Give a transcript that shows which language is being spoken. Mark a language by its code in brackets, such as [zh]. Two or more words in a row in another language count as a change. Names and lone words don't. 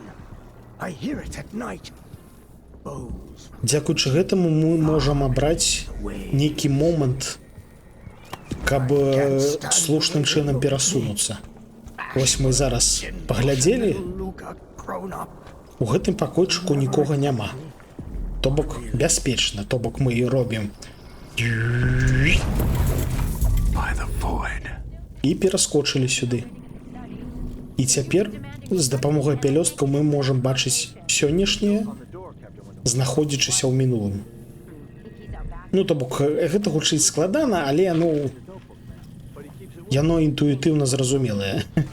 [be] Дзякуючы гэтаму мы можам абраць нейкі момант, каб слушным чынам перасунуцца. Вось мы зараз паглядзелі, у гэтым пакойчыку нікога няма. То бок бяспечна, то бок мы робім [en] By the void. [be] І пераскочылі сюды. І цяпер з дапамогай пялёсткаў мы можам бачыць сённяшняе, знаходзячыся ў мінулым. Ну, то бок, гэта гучыць складана, але, ну, яно інтуітыўна зразумелае.